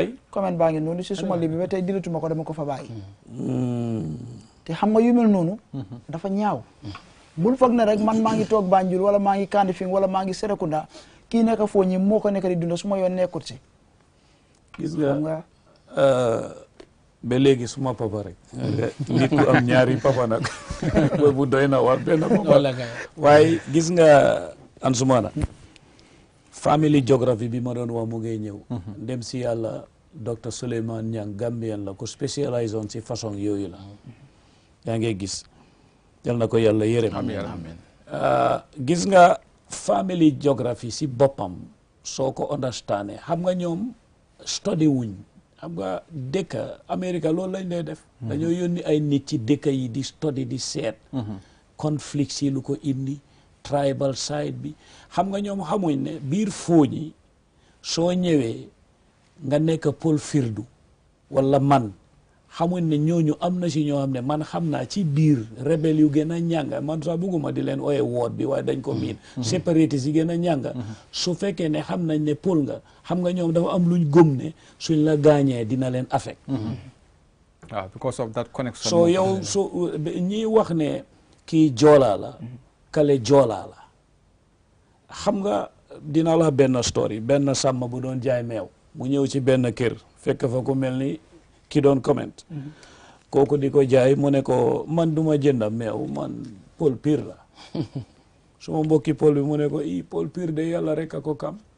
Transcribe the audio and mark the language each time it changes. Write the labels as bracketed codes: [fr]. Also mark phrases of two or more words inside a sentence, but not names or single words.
[wo] comment baa ngi noonu si suma li bi ba tey dilatuma ko dama ko fa bàyyi te xam nga yu mel noonu dafa ñaaw bul foog ne rek man maa ngi toog Banjul wala maa ngi Kanifing wala maa ngi Serekunda kii nekk foo ñi moo ko nekk di dunda su ma yoon nekkut si gis nga ba léegi suma papa rek nit ku am ñaari papa nag bu doy na war benn papa waaye gis nga Ansumana [en] family geography [wo] bi ma doon wax mu ngay ñëw dem si yàlla docteur Souleymane Niang Gambien la ku spécialise on si façon yooyu la yaa ngi gis yal na ko yàlla yërëm gis nga [en] family geography [wo] si boppam soo ko understandé xam nga ñoom study wuñ xam nga dëkk Amérique loolu lañ lay def dañoo yónni ay nit ci dëkk yi di study di seet conflict si lu ko indi [en] tribal side [wo] bi xam nga ñoom xamuñ ne biir fooñi soo ñëwee nga nekk Paul Firdu wala man xamuñ ne ñooñu am na si ñoo xam ne man xam naa ci biir rebelle yu gën a ñànga man sax bugguma di leen ooye woot bi waaye dañ ko miin séparatiste yi gën a ñànga su fekkee ne xam nañ ne Paul nga xam nga ñoom dafa am luñ gëm ne suñ la gaañee dina leen affect [en] because of that connection [wo] so yow so ñiy wax ne kii joolaa la kale joolaa la xam nga dina la benn story benn sàmm bu doon jaay meew mu ñëw ci benn kër fekk fa ku mel ni ki doon comment kooku di ko jaay mu ne ko man duma jënda meew man Paul Pire la suma mbokki Paul bi mu ne ko Paul Pire de yàlla rek a ko kam